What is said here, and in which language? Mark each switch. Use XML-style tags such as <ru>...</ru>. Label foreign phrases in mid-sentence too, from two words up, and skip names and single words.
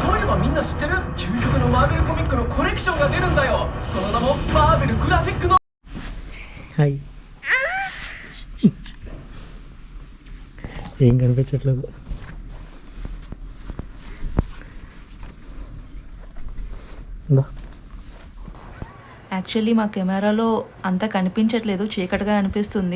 <ja>ばみんな知ってる？究極のマーベルコミックのコレクションが出るんだよ。その名もマーベルグラフィックの</ja> <te>హాయ్ ఏం కనిపించట్లేదు. ఇందా. యాక్చువల్లీ మా కెమెరాలో అంత కనిపించట్లేదు, చీకటిగా అనిపిస్తుంది.</te>